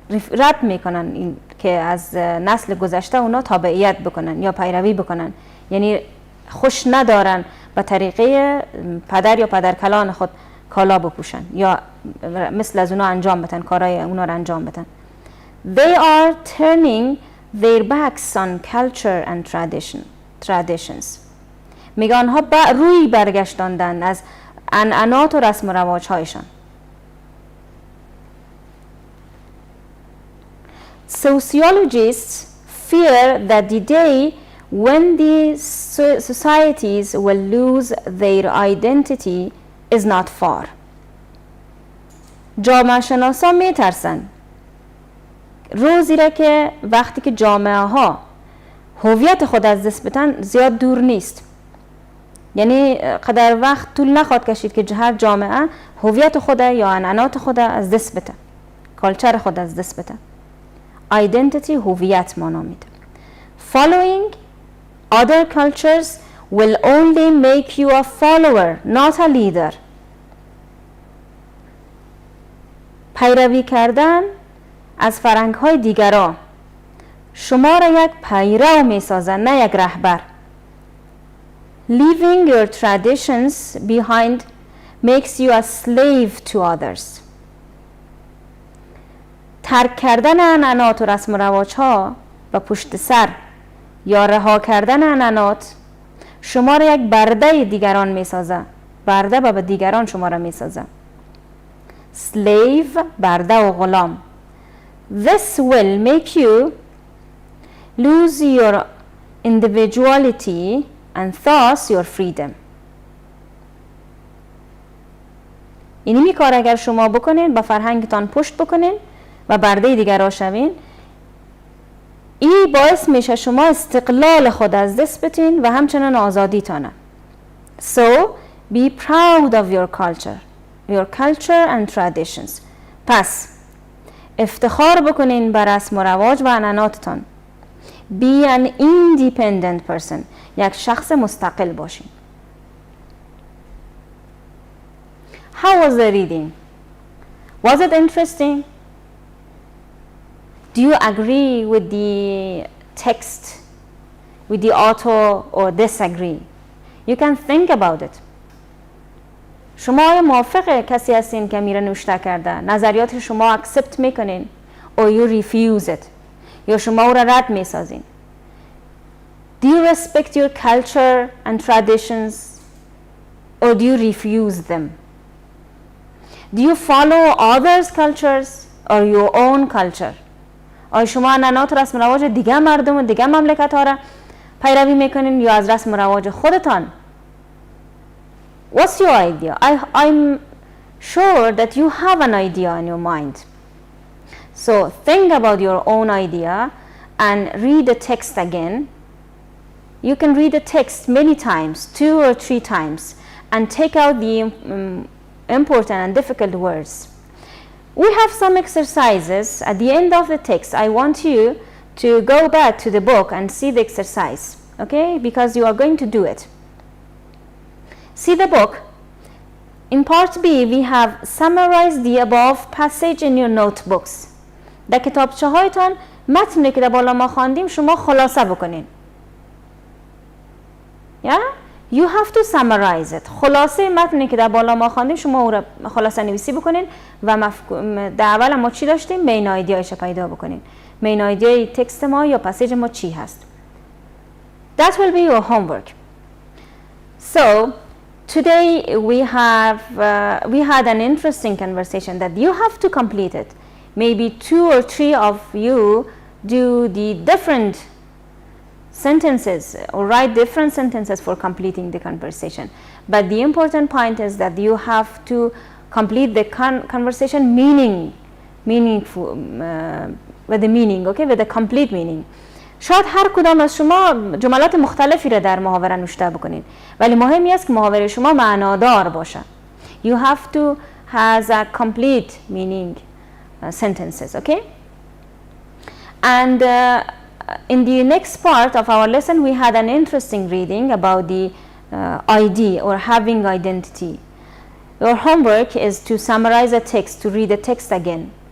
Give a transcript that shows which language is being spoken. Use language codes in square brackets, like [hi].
[fa] رد میکنن، این که از نسل گذشته اونا تابعیت بکنن یا پیروی بکنن، یعنی خوش ندارن به طریقه پدر یا پدرکلان خود کالا بپوشن یا مثل از اونا انجام بدن، کارهای اونا رو انجام بدن. [en] They are turning their backs on culture and traditions. [fa] میگه آنها روی برگشتاندن از عنعنات و رسم و رواج هایشان. [en] Sociologists fear that the day when the societies will lose their identity is not far. [fa] جامعه شناسا می ترسن روزی را که وقتی که جامعه ها هویت خود از دست بدن زیاد دور نیست، یعنی قدر وقت طول نخواهد کشید که هر جامعه هویت خود یا عنعنات خود از دست بده، کالچر خود از دست بده. Identity هویت مانا میده. [en] Following other cultures will only make you a follower, not a leader. [fa] پیروی کردن از فرهنگ های دیگران شما را یک پیرو می سازن، نه یک رهبر. [en] Leaving your traditions behind makes you a slave to others. [fa] ترک کردن عنعنات و رسم و رواج ها و پشت سر یا رها کردن عنعنات شما را یک برده دیگران می سازه، برده به دیگران شما را می سازه. Slave، برده و غلام. [en] This will make you lose your individuality and thus your freedom. [fa] اینی کار اگر شما بکنین، با فرهنگتان پشت بکنین و برده دیگر را شوین، این باعث میشه شما استقلال خود از دست بتین و همچنان آزادیتانه. [en] So be proud of your culture and traditions. [fa] پس افتخار بکنین بر رسم و رواج و عنعناتتان. [en] Be an independent person. [fa] یک شخص مستقل باشین. [en] How was the reading? Was it interesting? Do you agree with the text, with the author, or disagree? You can think about it. [fa] شما آیا موافق کسی هستین که میره نوشته کرده؟ نظریات شما accept میکنین [en] or you refuse it؟ [fa] یا شما او را رد میسازین؟ [en] Do you respect your culture and traditions or do you refuse them? Do you follow others' cultures or your own culture? [fa] آیا شما عنعنات و رسم و رواج دیگه مردم و دیگه مملکت ها را پیروی میکنین یا از رسم و رواج خودتان؟ [en] What's your idea? I'm sure that you have an idea in your mind. So think about your own idea and read the text again. You can read the text many times, 2 or 3 times, and take out the important and difficult words. We have some exercises at the end of the text. I want you to go back to the book and see the exercise, okay? Because you are going to do it. See the book. In part B, we have summarized the above passage in your notebooks. [fa] در کتابچه هایتان متنی که در بالا ما خواندیم شما خلاصه بکنین. [en] Yeah? You have to summarize it. [fa] خلاصه متنی که در بالا ما خواندیم شما او را خلاصه نویسی بکنین و در اول ما چی داشتیم؟ مین ایدیایش پیدا بکنین. مین ایدیای تکست ما یا پسیج ما چی هست؟ [en] That will be your homework. So today we had an interesting conversation that you have to complete it. Maybe 2 or 3 of you do the different sentences or write different sentences for completing the conversation. But the important point is that you have to complete the conversation meaningful with the meaning, okay, with the complete meaning. [fa] شاید هر کدام از شما جملات مختلفی را در محاوره نوشته بکنید ولی مهمی است که محاوره شما معنادار باشه. [en] You have to has a complete meaning sentences, okay? And in the next part of our lesson we had an interesting reading about the ID or having identity. Your homework is to summarize a text, to read the text again.